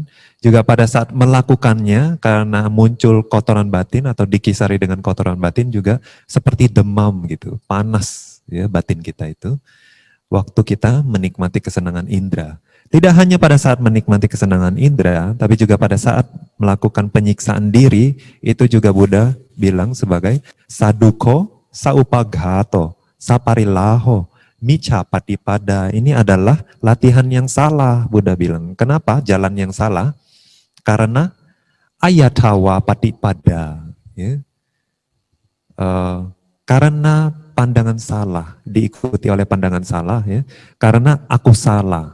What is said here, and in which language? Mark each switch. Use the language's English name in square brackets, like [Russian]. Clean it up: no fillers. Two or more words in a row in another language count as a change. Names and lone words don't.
[Indonesian] Juga pada saat melakukannya karena muncul kotoran batin atau dikisari dengan kotoran batin juga seperti demam gitu, panas, ya, batin kita itu. Waktu kita menikmati kesenangan indera. Tidak hanya pada saat menikmati kesenangan indera, tapi juga pada saat melakukan penyiksaan diri, itu juga Buddha bilang sebagai [Pali] saduko, saupaghato, saparilaho, micca patipada. [Indonesian] Ini adalah latihan yang salah, Buddha bilang. Kenapa jalan yang salah? Karena [Pali] ayathawa patipada. [Indonesian] Ya. Karena pandangan salah, diikuti oleh pandangan salah, ya. Karena aku salah.